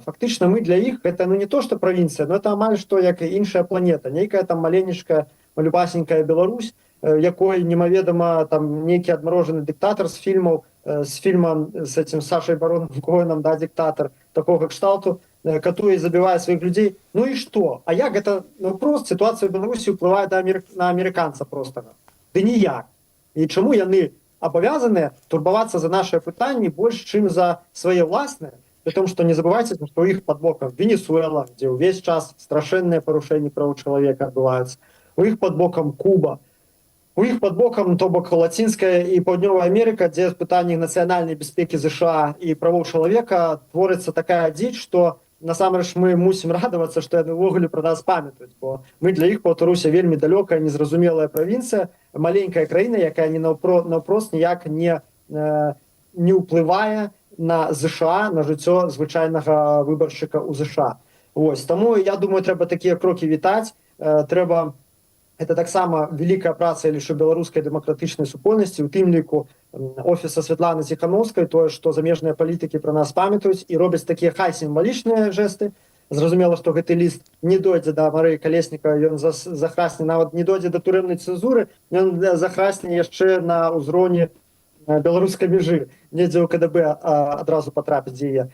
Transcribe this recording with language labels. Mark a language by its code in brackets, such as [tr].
[be] Фактычна мы для іх гэта, ну, не то што правінцыя, но это амаль што як і іншая планета, нейкая там маленечкая, малюпасенькая Беларусь, якой немаведама там нейкі адмарожаны дыктатар з фільма з этим Сашай Бароном Коэнам, да, дыктатар такога кшталту, катуе і забівае сваіх людзей. Ну і што? А як гэта, ну, прост сітуацыя ў Беларусі ўплывае на амерыканца простага? Ды ніяк. І чаму яны абавязаныя турбавацца за нашыя пытанні больш, чым за свае ўласныя? [ru] При том, что не забывайте, что у их под боком Венесуэла, где весь час страшенные порушения прав человека отбываются, у их под боком Куба, у их под боком, то бок Латинская и Паўднёвая Америка, где в пытаннях национальной безопасности США и правов человека творится такая дичь, [be] что насамрэч мы мусім радавацца, што яны ўвогуле пра нас памятаюць, бо мы для іх Беларусь вельмі далёкая, незразумелая правінцыя, маленькая краіна, якая наўпрост ніяк не ўплывае на ЗША, на жыццё звычайнага выбаршчыка ў ЗША. Вось, таму я думаю, трэба такія крокі вітаць, трэба это таксама вялікая праца, я лічу, беларускай дэмакратычнай супольнасці, у тым ліку офіса Святланы Ціханаўскай, тое, што замежныя палітыкі пра нас памятаюць і робяць такія хай сімвалічныя жэсты. Зразумела, што гэты ліст не дойдзе да Марыі Калесніка, ён захрасне, нават не дойдзе да турэмнай цэнзуры, ён захрасне яшчэ на ўзроўні беларускай мяжы, недзе ў КДБ адразу патрапіць яе.